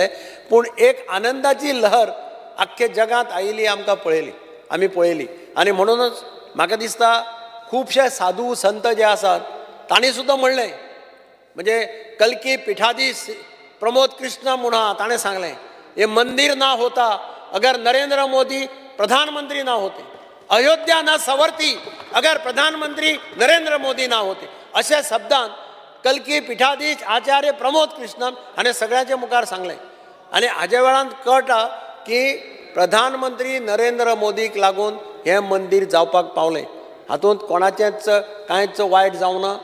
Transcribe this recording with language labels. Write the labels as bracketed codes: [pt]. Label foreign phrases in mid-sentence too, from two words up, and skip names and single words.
[kok] पूण एक आनंदाची लहर आख्खे जगांत आयिल्ली आमकां आमी पळयली. आनी म्हणूनच म्हाका दिसता खुबशे साधू संत जे आसात तांणी सुद्दां म्हणलें, म्हणजे कल्की पिठाधीश प्रमोद कृष्ण म्हणून आहा, ताणें सांगलें [hi] ये मंदिर ना होता अगर नरेंद्र मोदी प्रधानमंत्री ना होते, अयोध्या ना सवरती अगर प्रधानमंत्री नरेंद्र मोदी ना होते. [kok] अशा शब्दांत कल्की पिठाधीश आचार्य प्रमोद कृष्णन हाणें सगळ्यांचे मुखार सांगलें. आनी हाज्या वेळान कळटा की प्रधानमंत्री नरेंद्र मोदीक लागून हें मंदीर जावपाक पावलें. हातूंत कोणाचेंच कांयच वायट जावं ना.